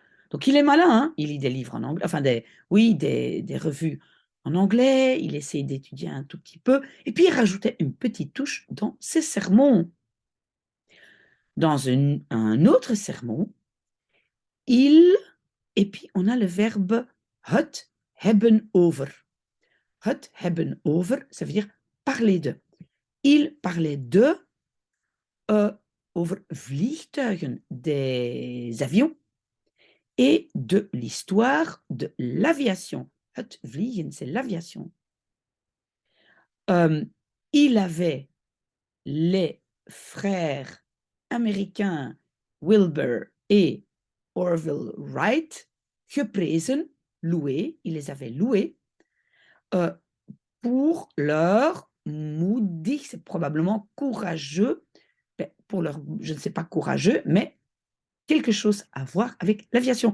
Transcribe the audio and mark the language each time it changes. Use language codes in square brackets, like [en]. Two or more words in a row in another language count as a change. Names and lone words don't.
[fr] Donc il est malin, hein, il lit des livres en anglais, enfin oui, des revues en anglais, il essaie d'étudier un tout petit peu, et puis il rajoutait une petite touche dans ses sermons. Dans un autre sermon, et puis on a le verbe [nl] het hebben over. Het hebben over, [fr] ça veut dire parler de. Il parlait de [nl] over vliegtuigen, [fr] des avions, et de l'histoire de l'aviation. [nl] Het vliegen, [fr] c'est l'aviation. Il avait les frères américains Wilbur et Orville Wright geprezen, loués, il les avait loués pour leur moedig, c'est probablement courageux, pour leur, je ne sais pas courageux, mais quelque chose à voir avec l'aviation.